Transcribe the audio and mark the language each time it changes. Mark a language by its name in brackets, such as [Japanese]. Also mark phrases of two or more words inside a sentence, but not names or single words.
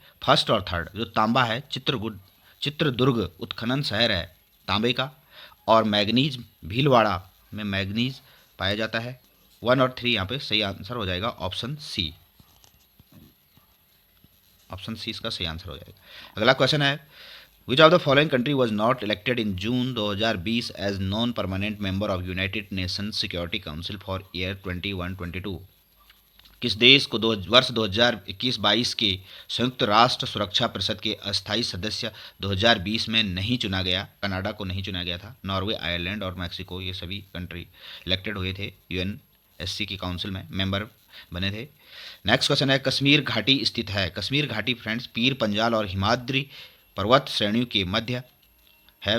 [Hindi] फर्स्ट और थर्ड, जो तांबा है चित्रदुर्ग उत्खनन शहर है तांबे का, और मैग्नीज भीलवाड़ा में मैग्नीज पाया जाता है। 1 और 3 यहाँ पे सही आंसर हो जाएगा, [English] option C. option C [Hindi] इसका सही आंसर हो जाएगा। अगला क्वेश्चन है, [English] Which of the following country was not elected in June 2020 as non permanent member of United Nations Security Council for year 21-22? [Hindi] किस देश को वर्ष 2021-22 के संयुक्त राष्ट्र सुरक्षा परिषद के अस्थायी सदस्य 2020 में नहीं चुना गया? कनाडा को नहीं चुना गया था, नॉर्वे, आयरलैंड और मैक्सिको, ये सभी [English] country elected [Hindi] हुए थे, यूएनएससी की काउंसिल में मेंबर बने थे। [English] next question [Hindi] है, कश्मीर घाटी स्थित है। कश्मीर घाटी फ्रेंड्स पीर पंजाल और हिमाद्री पर्वत श्रेणियों के मध्य है।